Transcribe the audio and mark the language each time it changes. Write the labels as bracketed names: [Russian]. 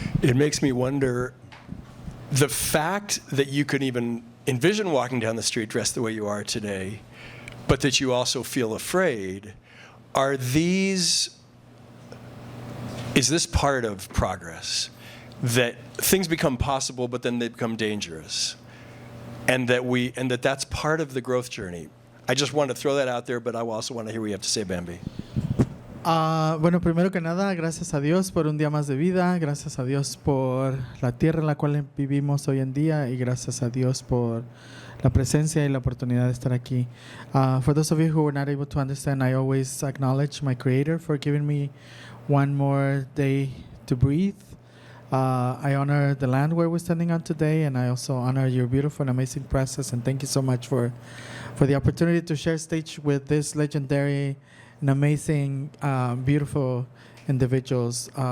[English] It makes me wonder, the fact that you could even envision walking down the street dressed the way you are today, but that you also feel afraid, is this part of progress? That things become possible, but then they become dangerous, and that's part of the growth journey. I just want to throw that out there, but I also want to hear what you have to say, Bamby. [Spanish] Bueno, primero que nada, gracias a Dios por un día más de vida, gracias a Dios por la tierra en la cual vivimos hoy en día y gracias a Dios por la presencia y la oportunidad de estar aquí. [English] For those of you who were not able to understand, I always acknowledge my Creator for giving me one more day to breathe. I honor the land where we're standing on today, and I also honor your beautiful and amazing presence, and thank you so much for the opportunity to share stage with this legendary and amazing, beautiful individuals.